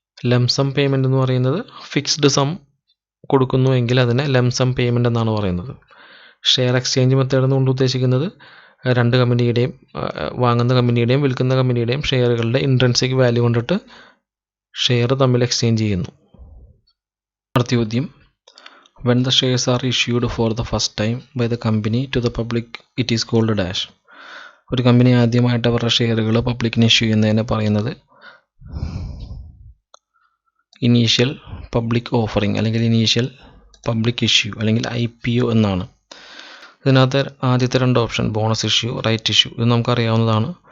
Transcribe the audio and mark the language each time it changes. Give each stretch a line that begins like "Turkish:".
Malayalam: Lump sum payment എന്ന് പറയുന്നത് fixed some കൊടുക്കുന്നു എങ്കിൽ അതിനെ ലംസം പേയ്മെൻ്റ് എന്നാണ് പറയുന്നത്. ഷെയർ എക്സ്ചേഞ്ച് മെത്തേഡ് എന്നുകൊണ്ട് ഉദ്ദേശിക്കുന്നത് രണ്ട് കമ്പനിയുടെയും, വാങ്ങുന്ന കമ്പനിയുടെയും വിൽക്കുന്ന കമ്പനിയുടെയും ഷെയറുകളുടെ ഇൻട്രിൻസിക് വാല്യൂ കൊണ്ടിട്ട് ഷെയർ തമ്മിൽ എക്സ്ചേഞ്ച് ചെയ്യുന്നു. അടുത്ത ചോദ്യം,
English: when the shares are issued for the first time by the company to the public it is called dash.
Malayalam: ഒരു കമ്പനി ആദ്യമായിട്ട് അവരുടെ ഷെയറുകൾ പബ്ലിക്കിന് ഇഷ്യൂ ചെയ്യുന്നതിനെ പറയുന്നത് ഇനീഷ്യൽ പബ്ലിക് ഓഫറിംഗ് അല്ലെങ്കിൽ ഇനീഷ്യൽ പബ്ലിക് ഇഷ്യൂ അല്ലെങ്കിൽ IPO എന്നാണ്. ഇതിനകത്ത് ആദ്യത്തെ രണ്ട് option bonus issue, right issue, ഇത് നമുക്കറിയാവുന്നതാണ്.